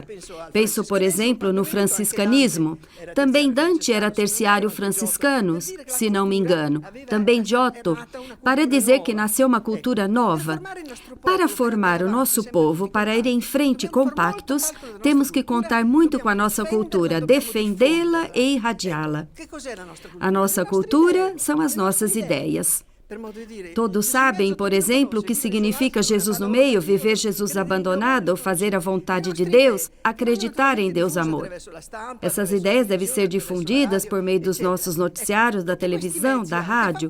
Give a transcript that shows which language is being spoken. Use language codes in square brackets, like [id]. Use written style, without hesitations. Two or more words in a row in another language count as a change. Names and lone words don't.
[pt] Penso, por exemplo, no franciscanismo. Também Dante era terciário franciscano, se não me engano. Também Giotto, para dizer que nasceu uma cultura nova. Para formar o nosso povo, para ir em frente compactos, temos que contar muito com a nossa cultura, defendê-la e irradiá-la. A nossa cultura são as nossas ideias. Todos sabem, por exemplo, o que significa Jesus no meio, viver Jesus abandonado, fazer a vontade de Deus, acreditar em Deus amor. Essas ideias devem ser difundidas por meio dos nossos noticiários, da televisão, da rádio.